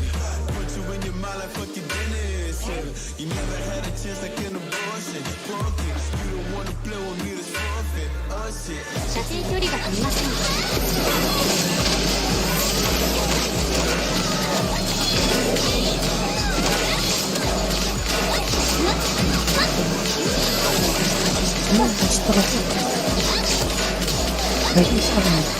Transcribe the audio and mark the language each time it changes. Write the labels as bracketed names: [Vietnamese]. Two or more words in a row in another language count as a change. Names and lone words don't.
[English] Put you in your mind like fuck your business, yeah. You never had a chance like an abortion. Fuck it, you don't wanna play with me, this forfeit. Oh shit. [Japanese] 射程距離が足りません。 [Indonesian] Terus. Lagi sama.